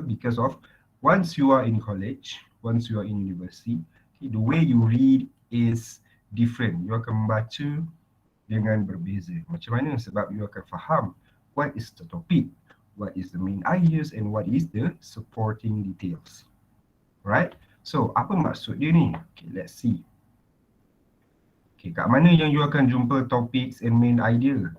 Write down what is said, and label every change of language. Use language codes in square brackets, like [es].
[en] Because of once you are in college, once you are in university, okay, the way you read is different. [ms] You akan membaca dengan berbeza. Macam mana? Sebab you akan faham [en] what is the topic, what is the main ideas, and what is the supporting details. Right? So, [ms] apa maksud dia ni? [en] Okay, let's see. Okay, [ms] kat mana yang you akan jumpa [en] topics and main idea?